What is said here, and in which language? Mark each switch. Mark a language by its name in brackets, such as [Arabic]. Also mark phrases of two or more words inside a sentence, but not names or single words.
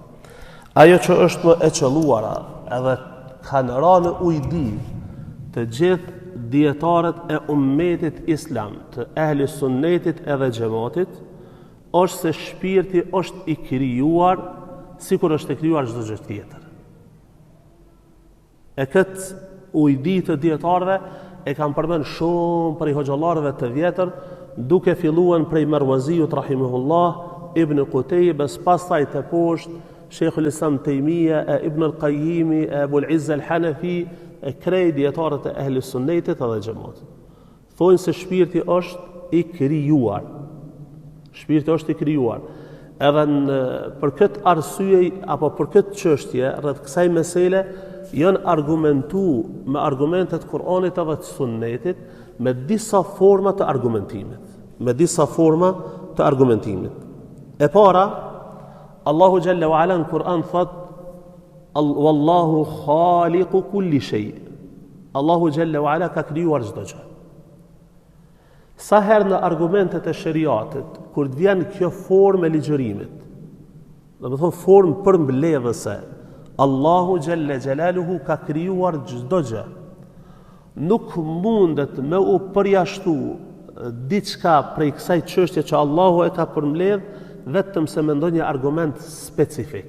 [Albanian] Ajo që është më e qelluara edhe kanë rënë ujdi të gjithë dietarët e ummetit islam, të ehli sunnetit edhe xhamatit, është se shpirti është i krijuar sikur është i krijuar çdo gjë tjetër. E këtë ujdi të dietarëve e kanë përmend shumë prej hoxhallarëve të vjetër, duke filluar prej Marwaziut rahimahullah, Ibn Qutaybes, pastaj të poshtë Sheikhul Islam Taymije, Ibn al-Qayyimi, Abu al-Izz al-Hanafi, e krej dietarët e ehli sunnetit edhe xhamatit. Thonë se shpirti është i krijuar. Shpirti është i krijuar. Edhe për këtë arsye apo për këtë çështje rreth kësaj mesele janë argumentu me argumentet Kur'anit edhe të sunnetit me disa forma të argumentimit. E para Allahu [Arabic] جل وعلا [Albanian] në Kur'an thot [Arabic] والله خالق كل شيء. [Albanian] Allahu [Arabic] جل وعلا [Albanian] ka krijuar çdo gjë. Sa herë në argumentet e shariatit, kur të vjen kjo formë e ligjërimit, do të thonë formë përmbledhëse, Allahu [Arabic] جل جلاله [Albanian] ka krijuar çdo gjë. Nuk mundet me u përjashtu diçka prej kësaj çështje që Allahu e ka përmbledh vetëm se me ndonjë argument specifik.